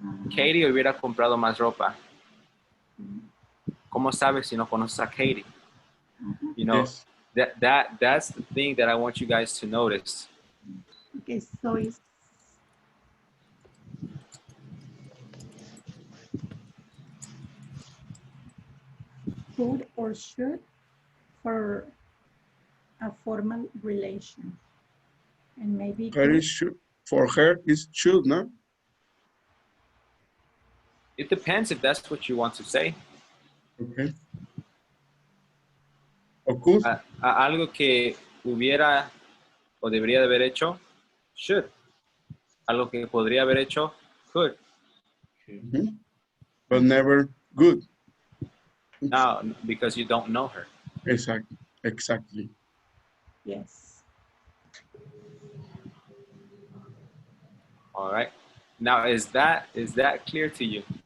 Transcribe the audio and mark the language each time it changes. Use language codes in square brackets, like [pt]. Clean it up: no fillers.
[es] Katie hubiera comprado más ropa. ¿Cómo sabes si no conoces a Katie? [en] You know, Yes. that's the thing that I want you guys to notice. Okay, so it's could or should for a formal relation. And maybe Her is should, for her is should, no? It depends if that's what you want to say. Okay. [es] O could. Algo que hubiera o debería de haber hecho, should. Algo que podría haber hecho, could. [en] Mm-hmm. But never good. Now, because you don't know her. Exactly. yes. All right. Now, is that clear to you?